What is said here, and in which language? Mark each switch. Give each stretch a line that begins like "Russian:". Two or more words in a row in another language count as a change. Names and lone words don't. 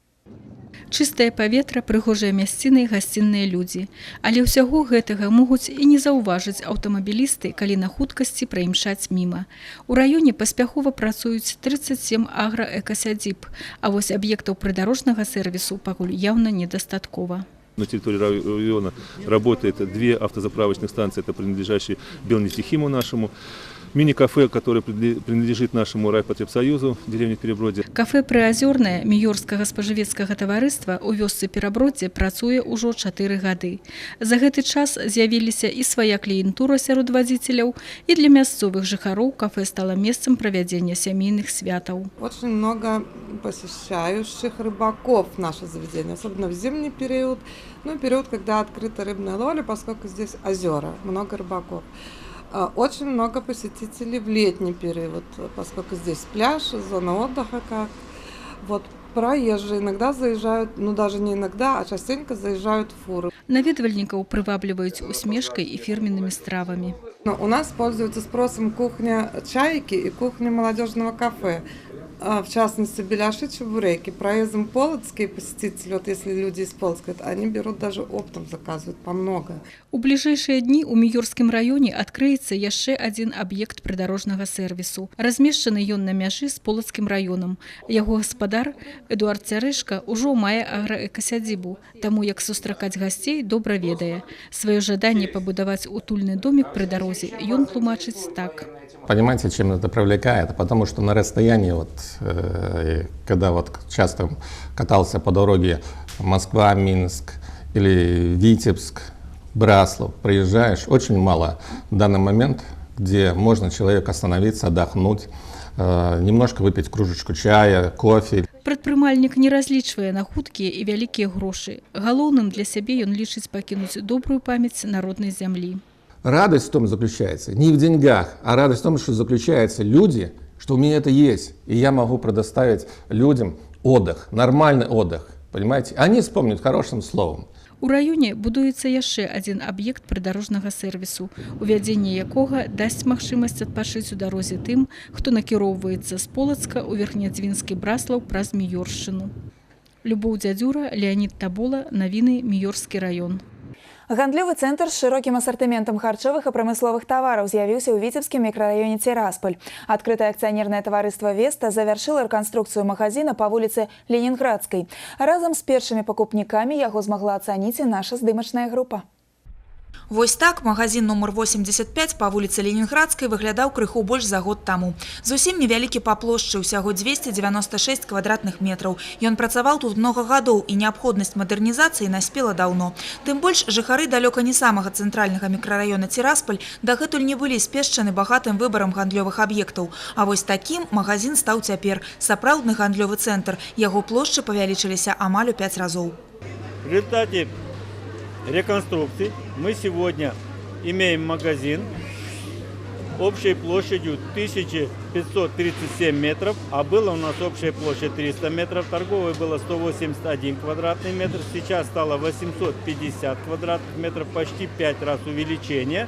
Belarusian: Чыстае паветра, прыгожыя мясціны і гасцінныя людзі. Але ўсяго гэтага могуць і не заўважыць аўтамабілісты, калі на хуткасці праімчаць міма. У раёне паспяхова працуюць 37 аграэкасядзіб, а вось аб'ектаў прыдарожнага сэрвісу пакуль яўна недастаткова.
Russian: На территории района работает 2 автозаправочных станции, это принадлежащие Белнефтехиму нашему, мини-кафе, которое принадлежит нашему райпотребсоюзу, деревне Перебродье.
Belarusian: Кафе «Прыазёрнае» Міёрскага спажывецкага таварыства ў вёсцы Перабродзе працуе ўжо 4 гады. За гэты час з'явіліся і свая кліентура сярод вадзіцеляў, і для мясцовых жыхароў кафе стало месцам правядзення сямейных святаў.
Russian: Очень много посещающих рыбаков в наше заведение, особенно в зимний период, период, когда открыта рыбная ловля, поскольку здесь озера, много рыбаков. Очень много посетителей в летний период, поскольку здесь пляж, зона отдыха как. Вот проезжие иногда заезжают, даже не иногда, а частенько заезжают фуры.
Belarusian: Наведвальнікаў прывабліваюць усмешкай і фірменнымі стравамі.
Russian: У нас пользуется спросом кухня «Чайки» и кухня молодежного кафе. В частности, беляши, чебуреки. Проездом полоцкие посетители, если люди из Полоцка, они берут даже оптом, заказывают по много.
Belarusian: У бліжэйшыя дні ў Міёрскім раёне адкрыецца яшчэ адзін аб'ект прыдарожнага сэрвісу. Размешчаны ён на мяжы з Полоцкім раёнам. Яго гаспадар, Эдуард Цярэшка, ужо мае аграэкасядзібу, таму як сустракаць гасцей добра ведае. Сваё жаданне пабудаваць утульны домік пры дарозе ён тлумачыць так.
Russian: Понимаете, чем это привлекает? Потому что на расстоянии, когда часто катался по дороге Москва, Минск или Витебск, Браслов, приезжаешь, очень мало в данный момент, где можно человеку остановиться, отдохнуть, немножко выпить кружечку чая, кофе.
Belarusian: Прадпрымальнік не разлічвае на хуткія і вялікія грошы. Галоўным для сябе ён лічыць пакінуць добрую памяць народнай зямлі.
Russian: Радость в том заключается не в деньгах, а радость в том, что заключается люди, что у меня это есть, и я могу предоставить людям отдых, нормальный отдых, понимаете? Они вспомнят хорошим словом.
Belarusian: У раёне будуецца яшчэ адзін аб'ект прыдарожнага сэрвісу, увядзенне якога дасць магчымасць адпачыць у дарозе тым, хто накіроўваецца з Полацка ў Верхнядзвінскі Браслаў праз Міёршчыну. Любоў Дзядзюра, Леонид Табола, навіны Міёрскі раён. Гандлёвы цэнтр з шырокім асартыментам харчовых і прамысловых тавараў з'явіўся ў Віцебскім мікрараёне Цірасполь. Адкрытае акцыянернае таварыства «Веста» завяршыла рэканструкцыю магазина па вуліцы Ленінградскай. Разам з першымі пакупнікамі яго змагла ацаніць і наша здымачная група. Вось так
Russian: магазин номер 85 по вулицы Ленинградской
Belarusian: выглядаў крыху больш за год таму. Зусім невялікі па плошчы, усяго 296 квадратных метраў. Ён працаваў тут много гадоў, і неабходнасць мадэрнізацыі наспела даўно. Тым больш жыхары далёка не самага цэнтральнага мікрараёна Тирасполь дагэтуль не былі спешчаны багатым выбарам гандлёвых аб'ектаў. А вось такім магазин стаў цяпер. Сапраўдны гандлёвы цэнтр. Яго плошчы павялічыліся амаль у 5 разоў.
Russian: В результате реконструкции мы сегодня имеем магазин общей площадью 1537 метров, а была у нас общая площадь 300 метров, торговой было 181 квадратный метр, сейчас стало 850 квадратных метров, почти 5 раз увеличение.